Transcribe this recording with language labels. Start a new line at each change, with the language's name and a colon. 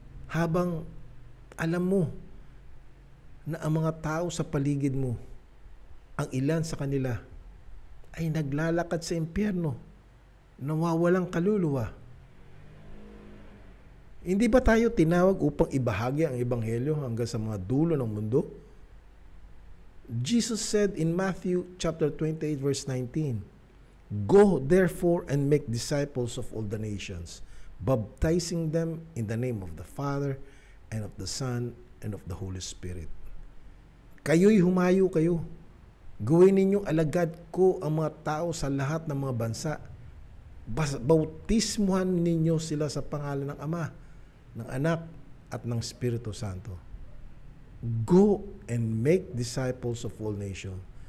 Filipino: Habang alam mo na ang mga tao sa paligid mo, ang ilan sa kanila ay naglalakad sa impyerno, nawawalang kaluluwa. Hindi ba tayo tinawag upang ibahagi ang Ebanghelyo hanggang sa mga dulo ng mundo?
English: Jesus said in Matthew chapter 28 verse 19, Go therefore and make disciples of all the nations, baptizing them in the name of the Father and of the Son and of the Holy Spirit.
Filipino: Kayo'y humayo kayo. Gawin ninyong alagad ko ang mga tao sa lahat ng mga bansa. Bautismuhan ninyo sila sa pangalan ng Ama ng Anak, at ng Espiritu Santo.
English: Go and make disciples of all nations.